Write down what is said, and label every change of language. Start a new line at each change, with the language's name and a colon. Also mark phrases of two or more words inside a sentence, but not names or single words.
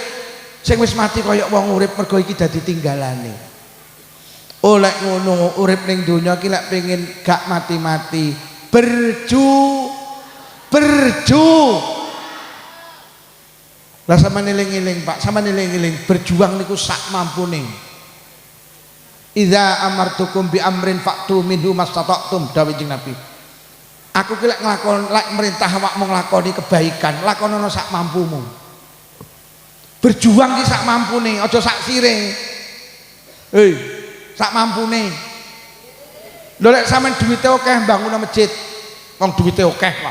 Javanese: Sing wis mati kaya wong urip mergo iki dadi tinggalane. Oleh ngono urip ning donya ki lek pengin gak mati-mati, berju. Lah sampeyan eling-eling Pak, sampeyan eling-eling berjuang niku sak mampune.
Arabic: إذا أمرتكم بأمر فأتوا منه ما استطعتم
Javanese: dawuh Kanjeng Nabi. Aku ki lek nglakoni lek merintah awakmu nglakoni kebaikan, lakonono sak mampumu. Berjuang ki sak mampune, aja sak sire. Hei, sak mampune. Lho lek sampean duwite akeh bangun masjid, wong duwite akeh kok.